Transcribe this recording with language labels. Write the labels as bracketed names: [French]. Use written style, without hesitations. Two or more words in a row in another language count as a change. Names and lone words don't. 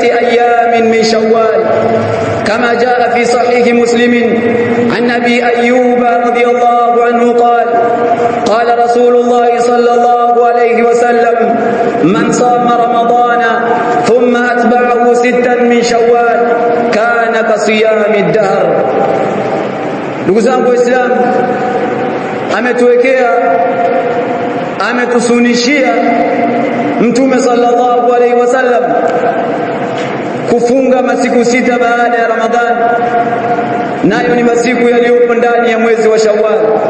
[Arabic] أيام من شوال، كما جاء في صحيح مسلم عن أبي أيوب رضي الله عنه قال قال رسول الله صلى الله عليه وسلم من صام رمضان ثم أتبعه ستا من شوال كان كصيام الدهر. [Swahili] Ndugu zangu Waislamu, ametusunishia Mtume [Arabic] صلى الله عليه وسلم [Swahili] kufunga masiku 6 baada ya Ramadhani, nayo ni masiku yaliyopo ndani ya mwezi wa Shawwal.